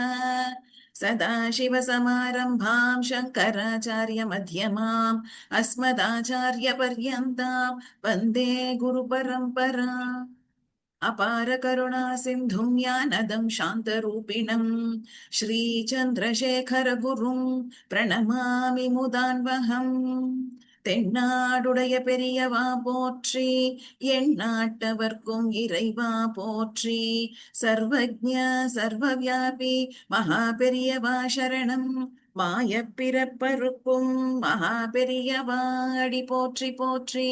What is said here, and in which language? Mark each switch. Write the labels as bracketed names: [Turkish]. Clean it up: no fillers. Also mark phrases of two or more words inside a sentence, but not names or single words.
[Sanskrit] सदाशिवसमारम्भां शङ्कराचार्यमध्यमाम् अस्मदाचार्यपर्यन्तां वन्दे गुरुपरम्पराम्। अपार करुणा सिन्धुं ज्ञानदं शान्तरूपिणं श्रीचन्द्रशेखर गुरुं प्रणमामि मुदान्वहम्। [Tamil] தென்னாடுடைய பெரியவா போற்றி, எந்நாட்டவர்க்கும் இறைவா போற்றி, [Sanskrit] सर्वज्ञ सर्वव्यापि [Tamil] மகா பெரியவா சரணம். மாயப் பிறப்பறுக்கும் மகா பெரியவா அடி போற்றி போற்றி.